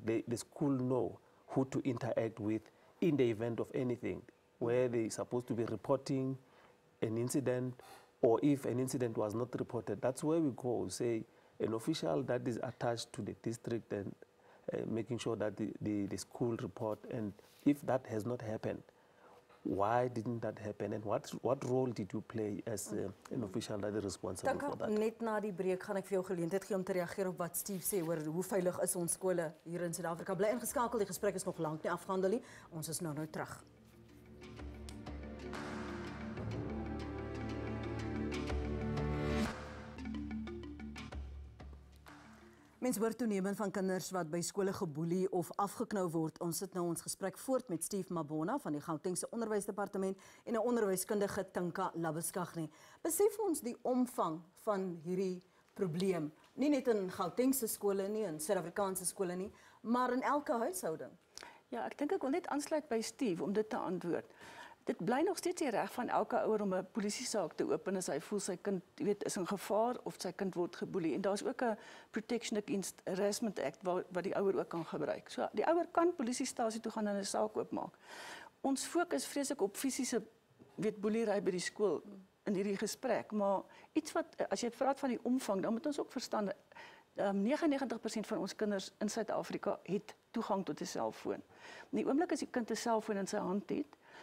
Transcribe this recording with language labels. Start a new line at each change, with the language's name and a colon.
English: The school know who to interact with in the event of anything, where they're supposed to be reporting an incident, or if an incident was not reported, that's where we go, say, an official that is attached to the district and making sure that the school report, and if that has not happened, why didn't that happen, and what role did you play as an official that is responsible for that?
Afrikaans: Net na die breek gaan ek vir jou geleentheid gee om te reageer op wat Steve sê oor hoe veilig is ons skole hier in Suid-Afrika. Bly ingeskakel, die gesprek is nog lank nie afgehandel nie. Ons is nou terug. Mens hoor toenemend van kinders wat by skole geboelie of afgeknou word. Ons sit nou ons gesprek voort met Steve Mabona van die Gautengse Onderwysdepartement en 'n onderwyskundige Tinka Labuskaghni. Besef ons die omvang van hierdie probleem, nie net in Gautengse skole nie, in Suid-Afrikaanse skole nie, maar in elke huishouding? Ja, ek dink ek wil net aansluit by Steve om dit te antwoord. Dit bly nog steeds die reg van elke ouer om 'n polisiesaak te open as hy voel sy kind, is in gevaar of sy kind word geboelie. En daar's ook 'n Protection Against Harassment Act wat die ouer ook kan gebruik. So die ouer kan polisiestasie toe gaan en 'n saak oopmaak. Ons fokus vreeslik op fisiese boeliery by die skool in hierdie gesprek, maar iets wat as jy praat van die omvang, dan moet ons ook verstaan 99% van ons kinders in Suid-Afrika het toegang tot 'n selfoon. In die oomblik as die kind 'n selfoon in sy hand het,